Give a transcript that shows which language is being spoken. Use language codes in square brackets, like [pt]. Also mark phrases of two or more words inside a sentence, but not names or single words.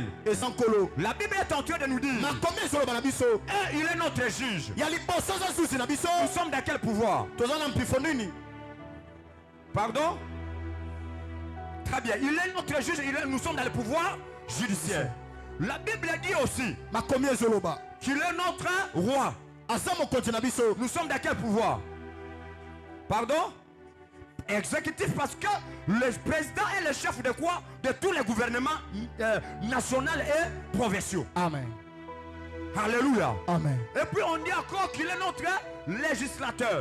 [fr] La Bible est en train de nous dire, il est notre juge. Nous sommes dans quel pouvoir? Pardon? Très bien, il est notre juge, nous sommes dans le pouvoir judiciaire. La Bible dit aussi [ln] makomi ezoloba [fr] qu'il est notre roi. [ln] aza mokonzi na biso. [fr] Nous sommes dans quel pouvoir? Pardon? Exécutif, parce que le président est le chef de quoi? De tous les gouvernements nationaux et provinciaux. Amen. Alléluia. Amen. Et puis on dit encore qu'il est notre législateur.